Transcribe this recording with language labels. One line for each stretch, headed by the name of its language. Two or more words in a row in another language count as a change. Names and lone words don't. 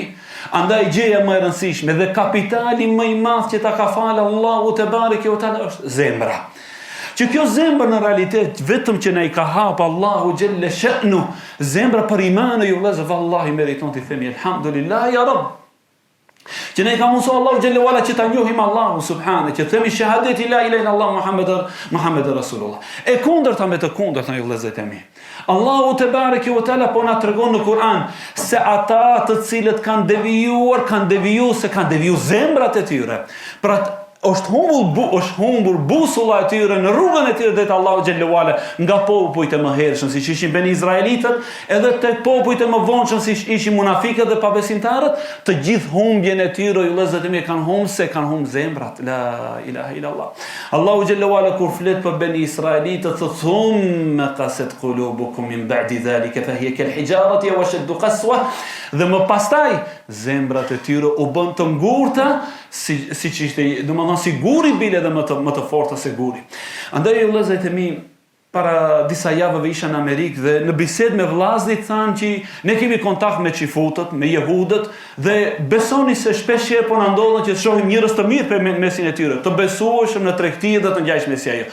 Albanian: Andaj gjëja më e rëndësishme dhe kapitali më i madh që ta ka falë Allahu
Arabic: تبارك وتعالى
Albanian: është zemra. Që kjo zemër në realitet vetëm që na i ka hap Allahu
Arabic: جل شأنه,
Albanian: zemra për iman, ju vëllezër, vallahi meriton të themi
Arabic: الحمد لله يا رب.
Albanian: Që ne ka mundsu Allahu
Arabic: جل وعلا
Albanian: që ta njohim Allahu subhanahu, që themi shahadeti
Arabic: لا إله إلا الله محمد رسول الله.
Albanian: E kundërta me të kundërtën, ju vëllezër e mi. Allahu
Arabic: تبارك وتعالى
Albanian: po na tregon në Kur'an se ata të cilët kanë devijuar zemrat e tyre. Pra është humbur busulla e tyre në rrugën e tyre drejt Allahu
Arabic: جل وعلا,
Albanian: nga popujt e mëhershëm siç ishin beni izraelitët, edhe tek popujt e mëvonshëm siç ishin munafiqët dhe pabesimtarët, të gjithë humbjen e tyre, ju vëllezër e mi, kanë humbur zemrat.
Arabic: لا إله إلا الله.
Albanian: Allahu
Arabic: جل وعلا
Albanian: kur flet për beni izraelitët, thot
Arabic: ثم قست قلوبكم من بعد ذلك فهي كالحجارة وأشد قسوة,
Albanian: dhe më pastaj zemrat e tyre u bën të ngurta siç ishte, domethënë si guri bile dhe më të fortë se guri. Andaj vëllezërit e mi, para disa javëve isha në Amerikë dhe në bisedë me vllazërit thanë që ne kemi kontakt me xifutët, me jehudët, dhe besoni se shpesh herë po na ndodhen që të shohim njerëz të mirë për mesin e tyre, të besueshëm në tregti dhe të ngjashme si ajo.